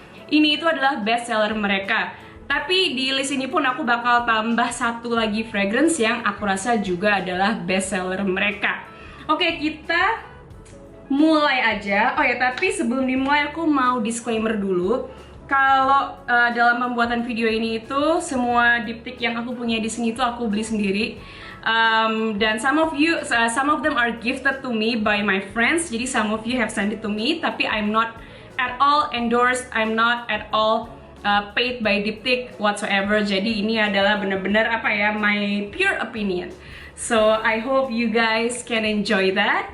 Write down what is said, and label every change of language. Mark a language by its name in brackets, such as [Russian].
[Indonesian] Ini itu adalah best seller mereka. Tapi di list ini pun aku bakal tambah satu lagi fragrance yang aku rasa juga adalah best seller mereka. Oke, kita mulai aja. Oh ya, tapi sebelum dimulai aku mau disclaimer dulu. Kalau dalam pembuatan video ini itu semua Diptyque yang aku punya di sini itu aku beli sendiri. Dan [English] some of them are gifted to me by my friends. [Indonesian] Jadi [English] some of you have sent it to me. [Indonesian] Tapi [English] I'm not at all endorsed. I'm not at all paid by Diptyque whatsoever. [Indonesian] Jadi ini adalah benar-benar [English] my pure opinion. So I hope you guys can enjoy that.